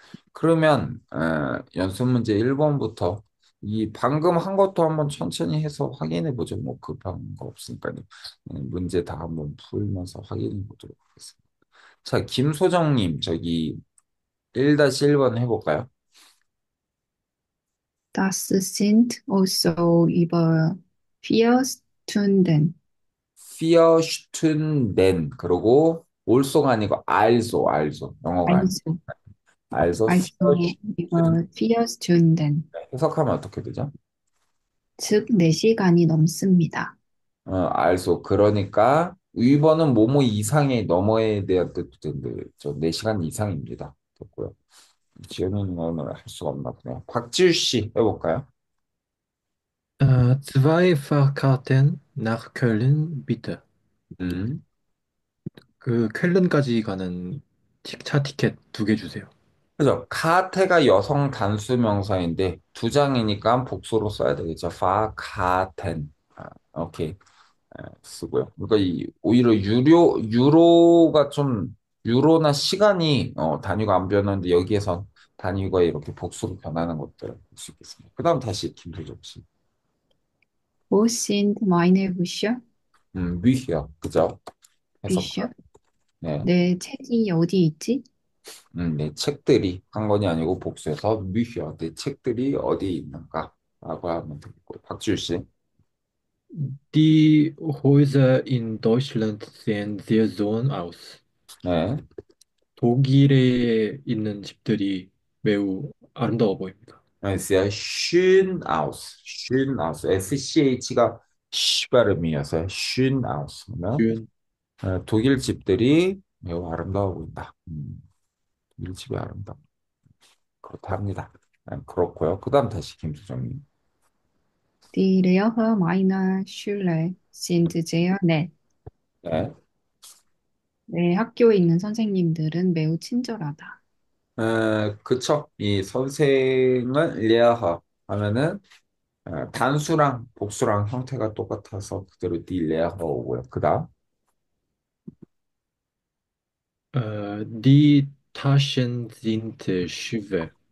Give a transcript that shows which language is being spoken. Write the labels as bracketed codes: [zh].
[ko] 그러면 연습 문제 1번부터 이 방금 한 것도 한번 천천히 해서 확인해 보죠. 뭐 급한 거 없으니까요. 문제 다 한번 풀면서 확인해 보도록 하겠습니다. 자, 김소정님, 저기 1-1번 해볼까요? [de] Das sind also über 4 Stunden. Vier Stunden. [ko] 그리고 also가 아니고 also. 영어가 아니고 [de] Also, also vier Stunden. über 4 Stunden. [ko] 해석하면 어떻게 되죠? 즉, 4시간이 넘습니다. also 그러니까 위버는 뭐뭐 이상의 너머에 대한 뜻도 되는데 저 4시간 이상입니다. 됐고요. 지우는 거는 할 수가 없나 보네요. 박지우 씨 해볼까요? [de] Zwei Fahrkarten nach Köln, bitte. [ko] 음. 그 쾰른까지 가는 차 티켓 2개 주세요. 그죠. 카테가 여성 단수 명사인데 두 장이니까 복수로 써야 되겠죠. 파카텐. 오케이. 쓰고요. 그러니까 오히려 유로가 좀 유로나 시간이 단위가 안 변하는데 여기에선 단위가 이렇게 복수로 변하는 것들을 볼 수 있겠습니다. 그 다음 다시 김소정 씨. [de] Wo sind meine Bücher? [ko] 위히어 그죠? 해석한. [de] Bücher? [ko] 네. 내 책이 어디 있지? 네, 책들이 한 권이 아니고 복수해서 위히어 내 책들이 어디에 있는가? 라고 하면 되겠고. 박지우 씨. [de] Die Häuser in Deutschland sehen sehr schön aus. [ko] 네. 독일에 있는 집들이 매우 아름다워 보입니다. [de] sehr schön aus. schön aus. [ko] SCH가 쉬 발음이어서 [de] schön aus. [ko] 그러면 ün, 독일 집들이 매우 아름다워 보인다. 독일 집이 아름다워. 그렇다 합니다. 그렇고요. 그 다음 다시 김수정님. [de] Die Lehrer meiner Schule sind sehr nett. [ko] 네. 내 학교에 있는 선생님들은 매우 친절하다. 그쵸. 이 선생은 레아하 하면은 단수랑 복수랑 형태가 똑같아서 그대로 디 레아하 오고요. 그 다음 [de] Die Taschen sind schwer.